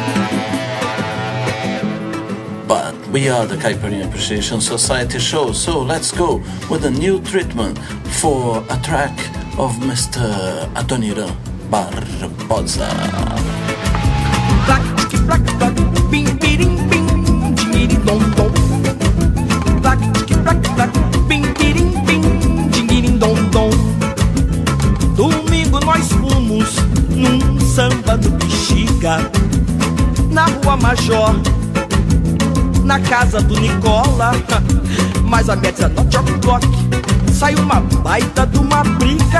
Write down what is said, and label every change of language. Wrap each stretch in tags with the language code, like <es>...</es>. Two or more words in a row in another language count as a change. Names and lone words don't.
<en>But we are the Caipirinha Appreciation Society show, so let's go with a new treatment for a track of Mr. Adoniran Barbosa. Black, black, black, bing, biring, bing, dingiri, dom, dom. Black, black, black, bing, biring, bing, dingiri, dom, dom.</en> <pt>Domingo nós fomos num samba do Bexiga, na Rua Major, na casa do Nicola. Mas a minha 19 o'clock saiu uma baita de uma briga.</pt>